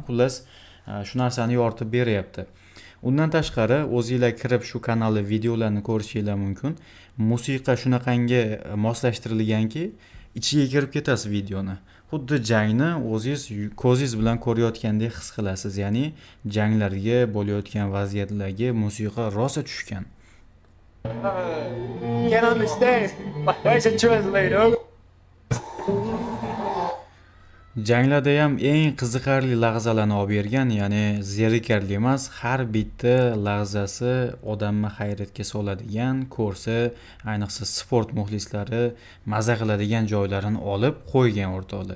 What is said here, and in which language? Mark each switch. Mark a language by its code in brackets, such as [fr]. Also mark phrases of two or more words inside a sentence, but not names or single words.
[uz] Xullas, shu narsani yoritib beryapti. Undan tashqari, o'zingizlar kirib shu kanalda videolarni ko'rishingiz mumkin. Musiqa shunaqangi moslashtirilganki, ichiga kirib ketasiz videoni. Xuddi jangni o'zingiz ko'zingiz bilan ko'rayotgandek his qilasiz. Ya'ni janglarga, bo'layotgan vaziyatlarga musiqa rosa tushgan. [en] Can't understand. Where's the translator? [uz] Janglarda ham eng qiziqarli lahzalarni olib bergan, ya'ni zerikarli emas, har bitta lahzasi odamni hayratga soladigan, ko'rsa, ayniqsa sport muxlislari maza qiladigan joylarini olib qo'ygan o'rtoqlar.